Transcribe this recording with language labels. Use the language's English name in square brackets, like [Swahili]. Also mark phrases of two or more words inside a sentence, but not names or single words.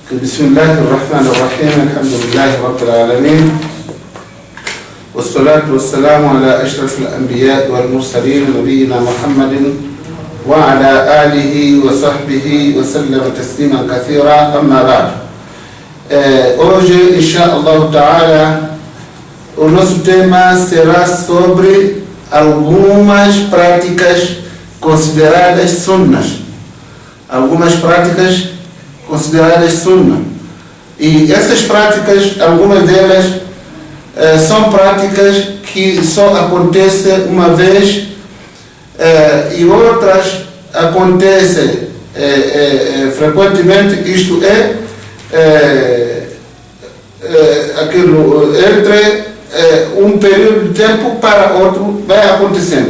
[Arabic] بسم الله الرحمن الرحيم الحمد لله رب العالمين والصلاة والسلام على أشرف الأنبياء والمرسلين نبينا محمد وعلى آله وصحبه وسلم تسليما كثيرا. أما بعد, hoje, إن شاء الله تعالى, [Portuguese] o nosso tema será sobre algumas práticas consideradas sunnas. Algumas práticas consideradas sunna. E essas práticas, algumas delas são práticas que só acontecem uma vez e outras acontecem frequentemente, isto é, aquilo entre um período de tempo para outro vai acontecendo.